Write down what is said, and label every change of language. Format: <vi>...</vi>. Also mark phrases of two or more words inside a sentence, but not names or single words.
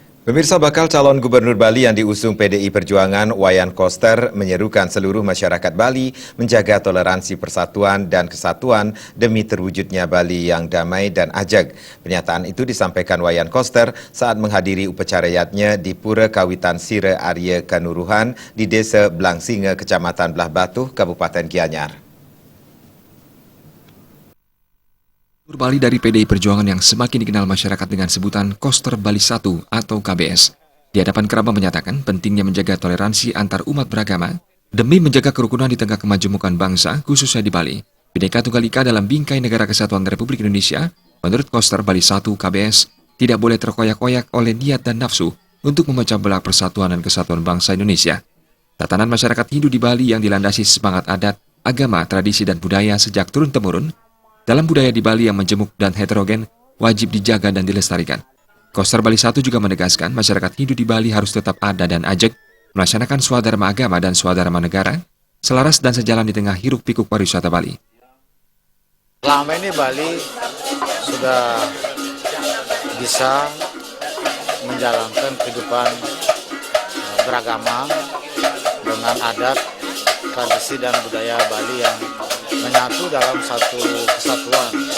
<id>Pemirsa, bakal calon gubernur Bali yang diusung PDI Perjuangan, Wayan Koster, menyerukan seluruh masyarakat Bali menjaga toleransi persatuan dan kesatuan demi terwujudnya Bali yang damai dan ajeg. Pernyataan itu disampaikan Wayan Koster saat menghadiri upacarayatnya di Pura Kawitan Sira Arya Kanuruhan di Desa Blangsinga, Kecamatan Belah Batuh, Kabupaten Gianyar. Bali dari PDI Perjuangan yang semakin dikenal masyarakat dengan sebutan Koster Bali 1 atau KBS. Di hadapan kerabat menyatakan pentingnya menjaga toleransi antar umat beragama demi menjaga kerukunan di tengah kemajemukan bangsa, khususnya di Bali. Bhinneka Tunggal Ika dalam bingkai negara kesatuan Republik Indonesia, menurut Koster Bali 1 KBS, tidak boleh terkoyak-koyak oleh niat dan nafsu untuk memecah belah persatuan dan kesatuan bangsa Indonesia. Tatanan masyarakat Hindu di Bali yang dilandasi semangat adat, agama, tradisi, dan budaya sejak turun-temurun dalam budaya di Bali yang menjemuk dan heterogen, wajib dijaga dan dilestarikan. Koster Bali 1 juga menegaskan masyarakat Hindu di Bali harus tetap ada dan ajeg, melaksanakan swadharma agama dan swadharma negara, selaras dan sejalan di tengah hiruk-pikuk pariwisata Bali. Selama ini Bali sudah bisa menjalankan kehidupan beragama dengan adat, tradisi, dan budaya Bali yang menyatu dalam satu kesatuan</id>